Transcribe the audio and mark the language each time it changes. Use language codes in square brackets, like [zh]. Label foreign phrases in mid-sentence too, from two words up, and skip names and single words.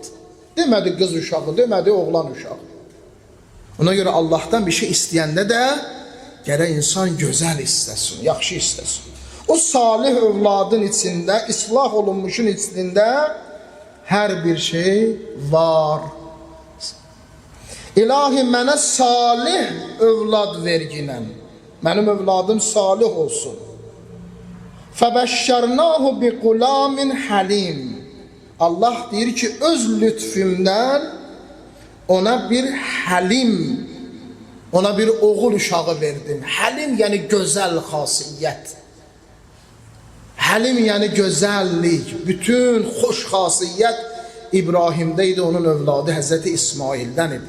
[az] Demədi qız uşağı, demədi oğlan uşağı. Ona görə Allahdan bir şey istəyəndə də gərək insan gözəl istəsin, yaxşı istəsin. O salih övladın içində, islah olunmuşun içində hər bir şey var. İlahi mənə salih övlad verginən, mənim övladım salih olsun. [ar] فَبَشَّرْنَاهُ بِقُلَامٍ حَلِيمٍ [az] Allah deyir ki, öz lütfümdən ona bir həlim, ona bir oğul uşağı verdim. Həlim yəni gözəl xasiyyət. Həlim yəni gözəllik, bütün xoş xasiyyət İbrahimdə idi, onun övladı Həzrəti İsmaildən idi.